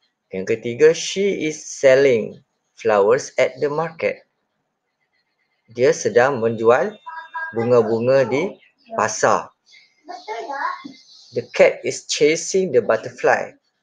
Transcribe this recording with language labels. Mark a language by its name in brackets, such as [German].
[Indonesian] Yang ketiga, [English] she is selling flowers at the market. [Indonesian] Dia sedang menjual bunga-bunga di pasar. [English] The cat is chasing the butterfly.